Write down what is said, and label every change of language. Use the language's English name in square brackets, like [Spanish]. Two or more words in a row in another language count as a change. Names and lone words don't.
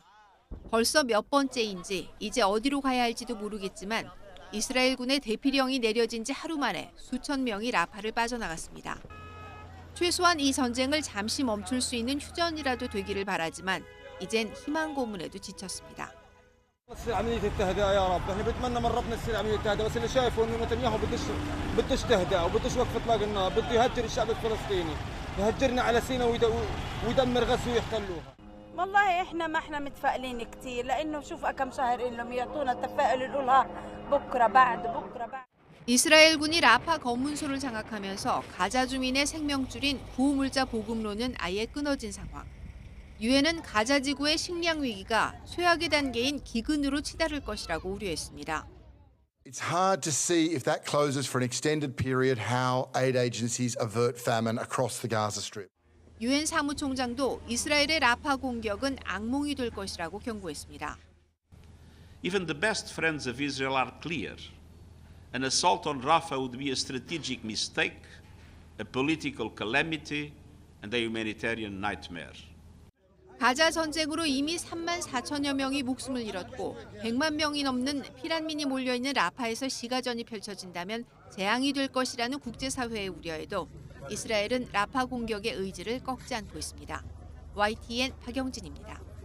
[Korean] 벌써 몇 번째인지 이제 어디로 가야 할지도 모르겠지만 이스라엘군의 대피령이 내려진 지 하루 만에 수천 명이 라파를 빠져나갔습니다. 최소한 이 전쟁을 잠시 멈출 수 있는 휴전이라도 되기를 바라지만 이젠 희망 고문에도 지쳤습니다. [Arabic] تصير عملية التهدئة يا رب، احنا بنتمنى من ربنا تصير عملية التهدئة، بس اللي شايفه انه نتنياهو بدش تهدئة وبدش وقف اطلاق النار، بده يهجر الشعب الفلسطيني، يهجرنا على سيناء ويدمر غزة ويحتلوها. والله احنا متفائلين كثير لانه شوف كم شهر لهم يعطونا التفاؤل يقولها بكره بعد. [Korean] 이스라엘군이 라파 검문소를 장악하면서 가자 주민의 생명줄인 구호물자 보급로는 아예 끊어진 상황. 유엔은 가자 지구의 식량 위기가 최악의 단계인 기근으로 치달을 것이라고 우려했습니다. [English] It's hard to see if that closes for an extended period how aid agencies avert famine across the Gaza Strip. [Korean] 유엔 사무총장도 이스라엘의 라파 공격은 악몽이 될 것이라고 경고했습니다. [English] Even the best friends of Israel are clear. An assault on Rafah would be a strategic mistake, a political calamity, and a humanitarian nightmare. [Korean] 가자 전쟁으로 이미 3만 4천여 명이 목숨을 잃었고 100만 명이 넘는 피난민이 몰려있는 라파에서 시가전이 펼쳐진다면 재앙이 될 것이라는 국제사회의 우려에도 이스라엘은 라파 공격의 의지를 꺾지 않고 있습니다. YTN 박영진입니다.